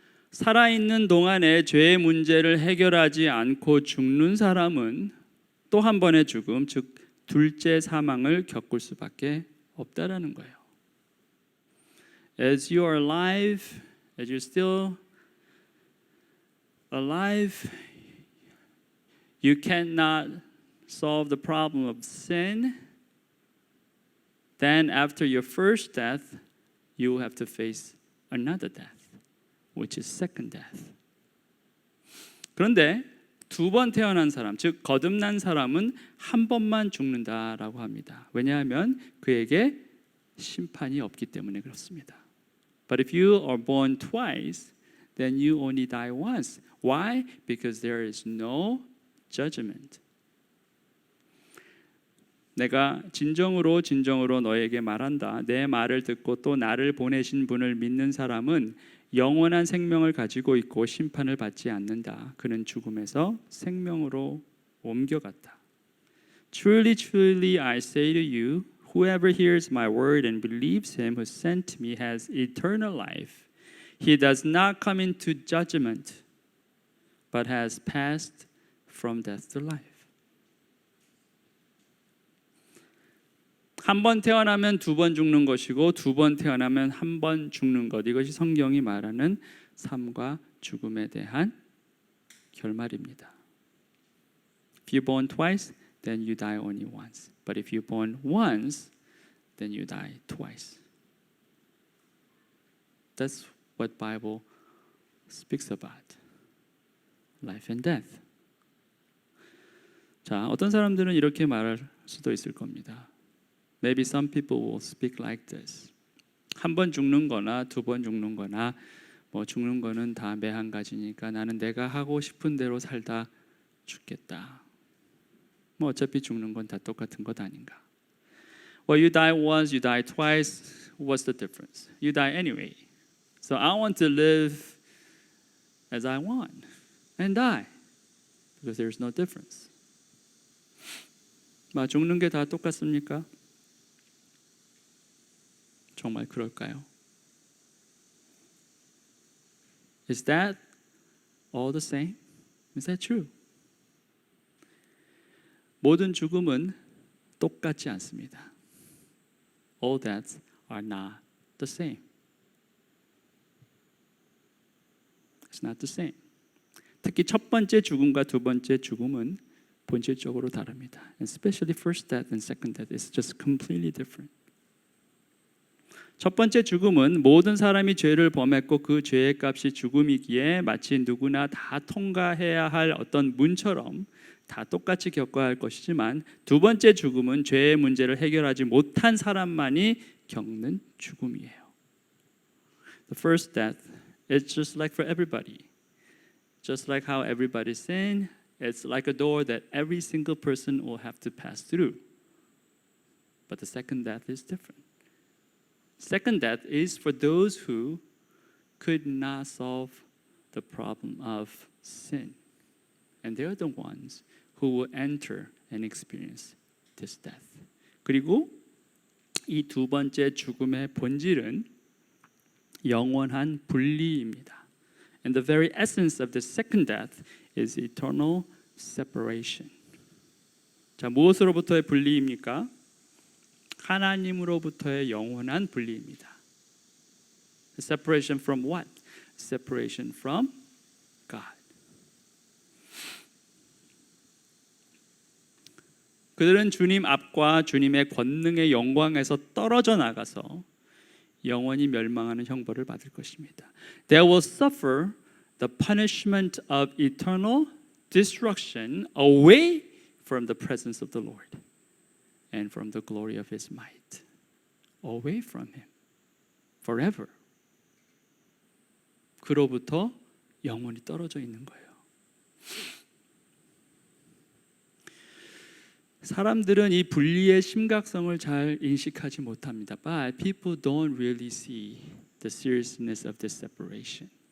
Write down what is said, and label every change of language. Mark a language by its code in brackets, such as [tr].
[ko] 살아있는 동안에 죄의 문제를 해결하지 않고 죽는 사람은 또 한 번의 죽음, 즉 둘째 사망을 겪을 수밖에 없다라는 거예요. [en] As you are alive, as you're still alive, you cannot solve the problem of sin. Then after your first death, you will have to face another death, which is second death. [ko] 그런데 두 번 태어난 사람, 즉 거듭난 사람은 한 번만 죽는다라고 합니다. 왜냐하면 그에게 심판이 없기 때문에 그렇습니다. [en] But if you are born twice, then you only die once. Why? Because there is no judgment. [ko] 내가 진정으로 너에게 말한다. 내 말을 듣고 또 나를 보내신 분을 믿는 사람은 영원한 생명을 가지고 있고 심판을 받지 않는다. 그는 죽음에서 생명으로 옮겨갔다. [en] Truly, truly, I say to you, whoever hears my word and believes him who sent me has eternal life. He does not come into judgment, but has passed from death to life. [ko] 한 번 태어나면 두 번 죽는 것이고 두 번 태어나면 한 번 죽는 것. 이것이 성경이 말하는 삶과 죽음에 대한 결말입니다. [en] If you're born twice, then you die only once. But if you're born once, then you die twice. That's what Bible speaks about. Life and death. [ko] 자, 어떤 사람들은 이렇게 말할 수도 있을 겁니다. [en] Maybe some people will speak like this. [ko] 한 번 죽는 거나 두 번 죽는 거나 뭐 죽는 거는 다 매한 가지니까 나는 내가 하고 싶은 대로 살다 죽겠다. 뭐 어차피 죽는 건 다 똑같은 것 아닌가. [en] Well, you die once, you die twice. What's the difference? You die anyway. So I want to live as I want and die because there's no difference. [ko] 죽는 게 다 똑같습니까? 정말 그럴까요? [en] Is that all the same? Is that true? [ko] 모든 죽음은 똑같지 않습니다. [en] All deaths are not the same. It's not the same. [ko] 특히 첫 번째 죽음과 두 번째 죽음은 본질적으로 다릅니다. [en] And especially first death and second death is just completely different. [ko] 첫 번째 죽음은 모든 사람이 죄를 범했고 그 죄의 값이 죽음이기에 마치 누구나 다 통과해야 할 어떤 문처럼 다 똑같이 겪어야 할 것이지만 두 번째 죽음은 죄의 문제를 해결하지 못한 사람만이 겪는 죽음이에요. [en] The first death is just like for everybody. Just like how everybody sin, it's like a door that every single person will have to pass through. But the second death is different. Second death is for those who could not solve the problem of sin. And they're the ones who will enter and experience this death. [ko] 그리고 이 두 번째 죽음의 본질은 영원한 분리입니다. [en] And the very essence of the second death is eternal separation. [ko] 자, 무엇으로부터의 분리입니까? 하나님으로부터의 영원한 분리입니다. [en] Separation from what? Separation from God. [ko] 그들은 주님 앞과 주님의 권능의 영광에서 떨어져 나가서 영원히 멸망하는 형벌을 받을 것입니다. [en] They will suffer the punishment of eternal destruction away from the presence of the Lord and from the glory of His might. Away from Him. Forever. [ko] 그로부터 영원히 떨어져 있는 거예요. 사람들은 이 분리의 심각성을 잘 인식하지 못합니다. [en] But people don't really see the seriousness of this separation.